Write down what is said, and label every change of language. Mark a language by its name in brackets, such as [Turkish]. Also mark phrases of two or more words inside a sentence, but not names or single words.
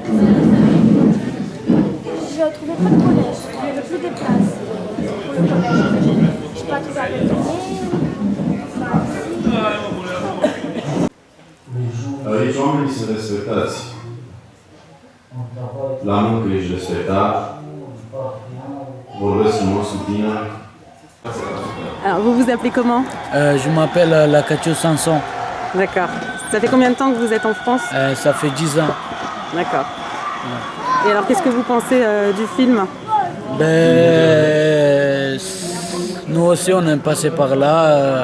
[French] Je trouvais pas de collège, il n'y avait plus de place pour le collège. Je sais pas trouvé à [Romanian] Aici oamenii sunt respectați. La muncă ești respectat, vorbesc frumos cu tine. [French] Alors, vous vous appelez comment? Je m'appelle Lacatio Sanson. D'accord. Ça fait combien de temps que vous êtes en France? Ça fait 10 ans. D'accord. Ouais. Et alors, qu'est-ce que vous pensez du film? Nous aussi, on est passé par là.